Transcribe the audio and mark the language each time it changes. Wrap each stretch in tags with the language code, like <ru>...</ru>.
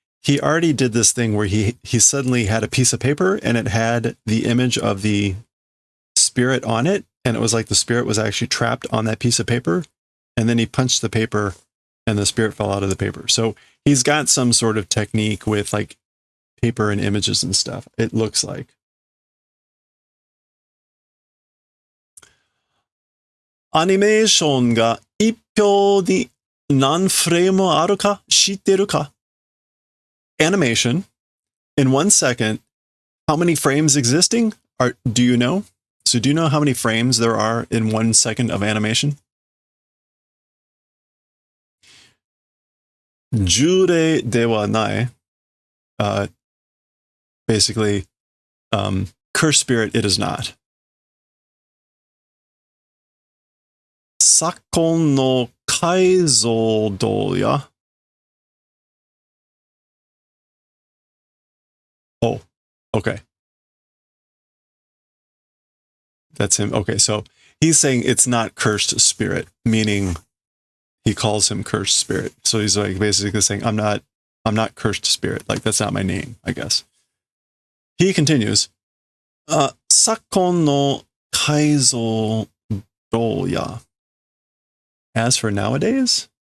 <en>He already did this thing where he suddenly had a piece of paper and it had the image of the spirit on it, and it was like the spirit was actually trapped on that piece of paper, and then he punched the paper and the spirit fell out of the paper. So he's got some sort of technique with like paper and images and stuff, it looks like.</en> <ja>アニメーションが1秒に何フレームあるか知ってるか?</ja> <en>Animation, in 1 second, how many frames existing do you know? So do you know how many frames there are in 1 second of animation?</en> <ja>従例ではない。</ja> <en>Basically, curse spirit, it is not.</en> <ja>昨今の解像度や</ja> <en>Oh, okay. That's him. Okay, so he's saying it's not cursed spirit, meaning he calls him cursed spirit. So he's like basically saying, I'm not cursed spirit. Like, that's not my name, I guess. He continues,</en> <ja>昨今の解像度や</ja> <en>As for nowadays?</en>